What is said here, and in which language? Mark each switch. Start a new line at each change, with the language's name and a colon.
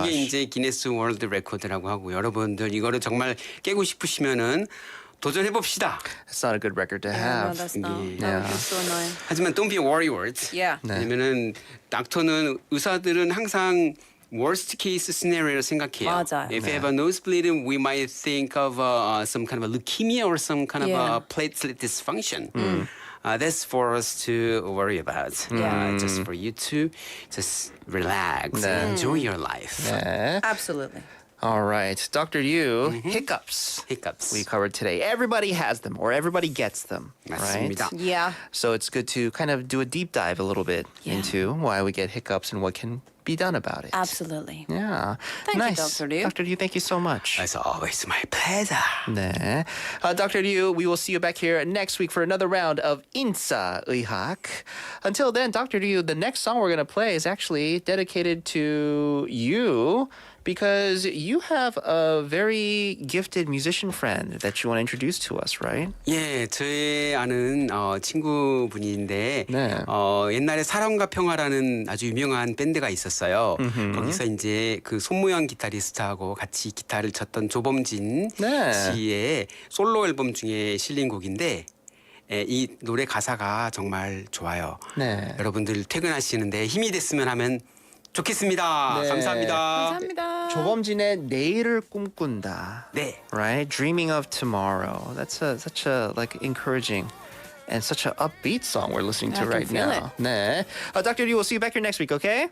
Korean: 그게 이제 기네스 월드 레코드라고 하고 여러분들 이거를 정말 깨고 싶으시면은 도전해 봅시다.
English: That's not a good record to Yeah, no, have. that's not. Yeah. That would be so annoying.
Korean: 하지만
English: don't be worried. Yeah.
Korean: 왜냐면은 닥터는 의사들은 항상
English: worst case scenario
Korean: 를 생각해요. 맞아요.
English: If you have a nosebleed, we might think of some kind of a leukemia or some kind of a platelet dysfunction. That's for us to worry about. Yeah. Just for you to just relax and enjoy your life.
Korean: 네.
English: Absolutely. All right. Dr. Yu, hiccups. Hiccups. We covered today. Everybody has them or everybody gets them. Right?
Korean: 맞습니다.
English: Yeah. So it's good to kind of do a deep dive a little bit into why we get hiccups and what can be done about it. Absolutely. Yeah. Thank you, nice. Dr. Liu. Dr. Liu, thank you so much. As always, my pleasure.
Korean: 네.
English: Dr. Liu, we will see you back here next week for another round of 인싸의학. Until then, Dr. Liu, the next song we're going to play is actually dedicated to you because you have a very gifted musician friend that you want to introduce to us, right?
Korean: 예, 저의 아는 친구분인데 네. 옛날에 사랑과 평화라는 아주 유명한 밴드가 있었어요. 거기서 이제 그 손모양 기타리스트하고 같이 기타를 쳤던 조범진 네. 씨의 솔로 앨범 중에 실린 곡인데 이 노래 가사가 정말 좋아요. 네. 여러분들 퇴근하시는데 힘이 됐으면 하면 좋겠습니다. 네. 감사합니다. 감사합니다. 조범진의 내일을 꿈꾼다. 네.
English: Right? Dreaming of tomorrow. That's such a like encouraging and such an upbeat song we're listening to I can right feel now.
Korean: 네.
English: Dr. Yu, we'll see you back here next week, okay?